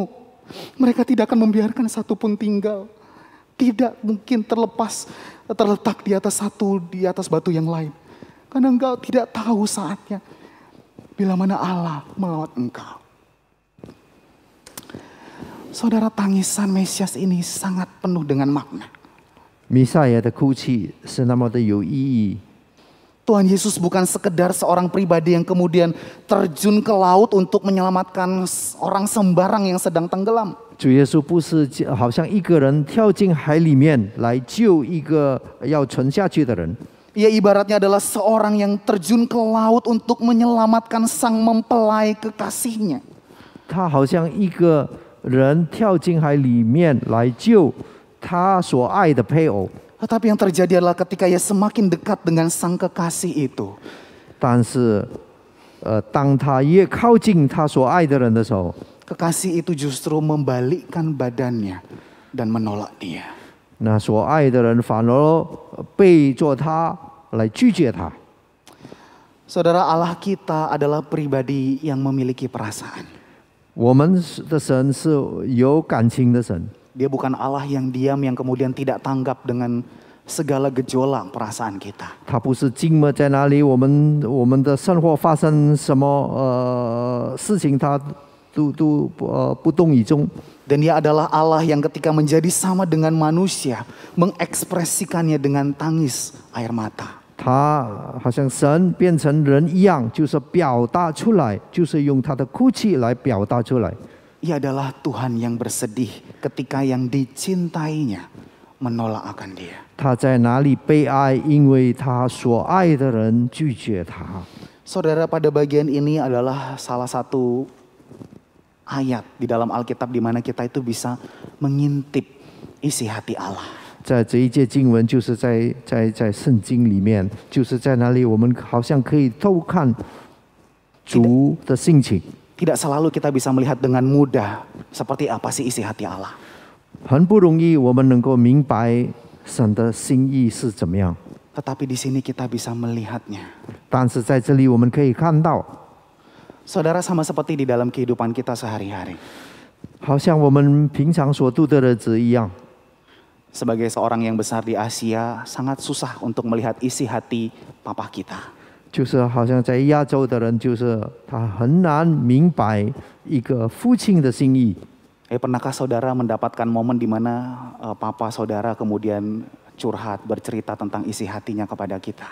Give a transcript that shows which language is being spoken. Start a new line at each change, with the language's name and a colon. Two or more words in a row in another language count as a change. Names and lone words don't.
Indonesian: Mereka tidak akan membiarkan satupun tinggal. Tidak mungkin terletak di atas batu yang lain. Karena engkau tidak tahu saatnya bila mana Allah melawat engkau." Saudara, tangisan Mesias ini sangat penuh dengan makna.
Chinese: 弥赛亚的哭泣是那么的有意义。
Indonesian: Tuhan Yesus bukan sekedar seorang pribadi yang kemudian terjun ke laut untuk menyelamatkan orang sembarang yang sedang tenggelam.
Chinese: 主耶稣不是好像一个人跳进海里面来救一个要沉下去的人。
Indonesian: Ia ibaratnya adalah seorang yang terjun ke laut untuk menyelamatkan sang mempelai kekasihnya.
Chinese: 他好像一个人跳进海里面来救他所爱的配偶。
Indonesian: Tetapi yang terjadi adalah ketika ia semakin dekat dengan sang kekasih itu,
Chinese: 但是当他越靠近他所爱的人的时候，
Indonesian: kekasih itu justru membalikkan badannya dan menolak dia.
Chinese: 那所爱的人反而背着他来拒绝他。
Indonesian: Saudara, Allah kita adalah pribadi yang memiliki perasaan.
Chinese: 我们的神是有感情的神。
Indonesian: Dia bukan Allah yang diam, yang kemudian tidak tanggap dengan segala gejolak perasaan kita.
Chinese: 他不是静默在哪里，我们的生活发生什么事情，他都不动于衷。
Indonesian: Dan dia adalah Allah yang ketika menjadi sama dengan manusia, mengekspresikannya dengan tangis air mata.
Chinese: 他好像神变成人一样，就是表达出来，就是用他的哭泣来表达出来。
Indonesian: Ia adalah Tuhan yang bersedih ketika yang dicintainya menolak akan dia.
Chinese: 他在哪里悲哀？因为他所爱的人拒绝他。
Indonesian: Saudara, pada bagian ini adalah salah satu ayat di dalam Alkitab di mana kita itu bisa mengintip isi hati Allah.
Chinese: 在这一节经文，就是在圣经里面，就是在那里，我们好像可以偷看主的性情。
Indonesian: Tidak selalu kita bisa melihat dengan mudah seperti apa sih isi hati Allah.
Chinese: 很不容易，我们能够明白神的心意是怎么样。
Indonesian: Tetapi di sini kita bisa melihatnya.
Chinese: 但是在这里，我们可以看到，
Indonesian: Saudara, sama seperti di dalam kehidupan kita sehari-hari.
Chinese: 好像我们平常所度的日子一样。
Indonesian: Sebagai seorang yang besar di Asia, sangat susah untuk melihat isi hati papa kita.
Chinese: 就是好像在亚洲的人，就是他很难明白一个父亲的心意。
Indonesian: Pernahkah saudara mendapatkan momen di mana papa saudara kemudian curhat, bercerita tentang isi hatinya kepada kita?